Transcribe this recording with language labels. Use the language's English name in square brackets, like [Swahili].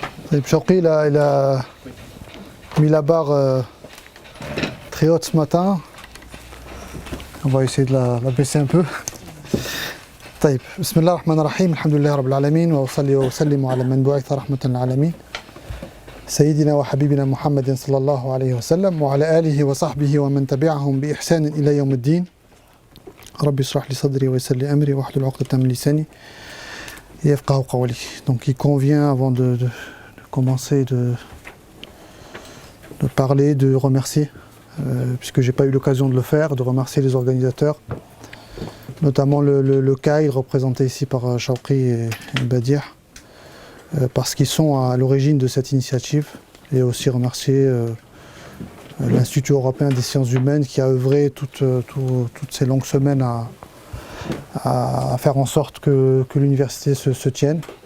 [French] Shawqi, il a mis la barre très haute ce matin. On va essayer de la baisser un peu. [Arabic] طيب بسم الله الرحمن الرحيم الحمد لله رب العالمين وأصلي وأسلم على من بعث رحمة للعالمين سيدنا وحبيبنا محمد صلى الله عليه وسلم وعلى آله وصحبه ومن تبعهم بإحسان إلى يوم الدين ربي اشرح لي صدري ويسر لي أمري واحلل عقدة من لساني يفقهوا قولي. [French] Donc il convient avant de commencer de parler, de remercier puisque j'ai pas eu l'occasion de le faire, de remercier les organisateurs, notamment le CAI représenté ici par Shawqi et Badir, parce qu'ils sont à l'origine de cette initiative, et aussi remercier l'Institut européen des sciences humaines qui a œuvré toutes ces longues semaines à faire en sorte que l'université se tienne.